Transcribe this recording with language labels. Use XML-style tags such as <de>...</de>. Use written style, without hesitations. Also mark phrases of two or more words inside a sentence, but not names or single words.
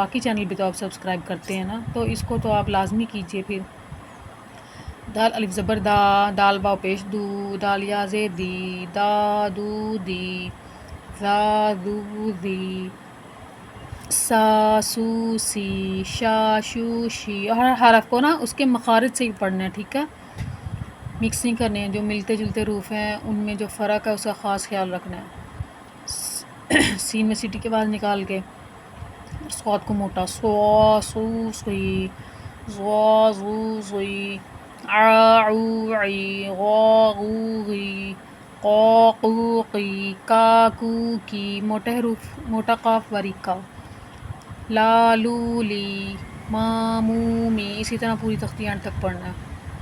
<ur>باقی چینل بھی تو آپ سبسکرائب کرتے ہیں نا، تو اس کو تو آپ لازمی کیجئے پھر۔ دال الف زبر دا، دال واو پیش دو، دال یا زیر دی، دا دو دی، زا دو دی۔ سا سو سی، شا شو شی۔ ہر حرف کو نا اس کے مخارج سے ہی پڑھنا ہے، ٹھیک ہے؟ مکس نہیں کرنے ہیں، جو ملتے جلتے حروف ہیں ان میں جو فرق ہے اس کا خاص خیال رکھنا ہے۔ سین میں سیٹی کے بعد نکال کے صاد کو موٹا، سو سو سوئی، زوا زو زوئی، ع عو عی، غا غو غی، قا قو قی، کا کو کی، موٹے حروف، موٹا قاف باریک کا، لا لو لی، ما مو می، اسی طرح پوری تختی اینڈ تک پڑھنا ہے۔</ur>